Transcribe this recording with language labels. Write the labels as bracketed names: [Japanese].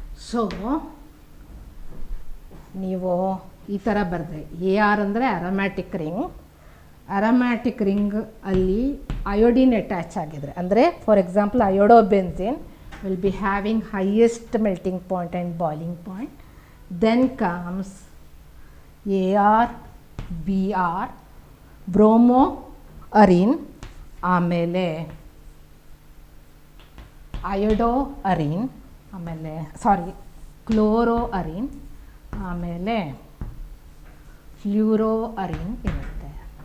[Kannada] So ನೀವು ಈ ಥರ ಬರೆದ್ರೆ ಎ ಆರ್ ಅಂದರೆ ಅರೋಮ್ಯಾಟಿಕ್ ರಿಂಗ್, ಅರೋಮ್ಯಾಟಿಕ್ ರಿಂಗ್ ಅಲ್ಲಿ ಅಯೋಡಿನ್ ಅಟ್ಯಾಚ್ ಆಗಿದ್ರೆ, ಅಂದರೆ [English] for example [Kannada] ಅಯೋಡೋಬೆನ್ಸಿನ್ [English] will be having highest melting point and boiling point. Then comes AR, BR, bromo-arene, [Kannada] ಆಮೇಲೆ ಅಯೋಡೋ-ಅರೀನ್, ಆಮೇಲೆ ಕ್ಲೋರೋ-ಅರೀನ್, ಆಮೇಲೆ ಫ್ಲೂರೋ-ಅರೀನ್ ಇರುತ್ತೆ.